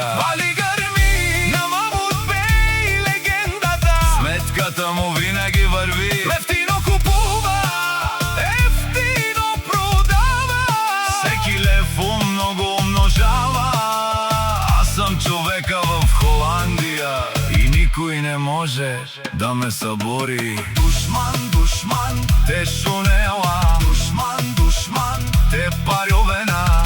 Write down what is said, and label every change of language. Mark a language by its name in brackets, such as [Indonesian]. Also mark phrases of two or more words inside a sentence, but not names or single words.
[Bulgarian] Вали грми на Мамут Беј легендата, сметката му винаги върви. Ефтино купува, ефтино продава, всеки лев много умножава. Аз съм човека в Холандија и никой не може да ме събори. [Romany] Душман, душман, те шунела, душман, душман, те парјовена.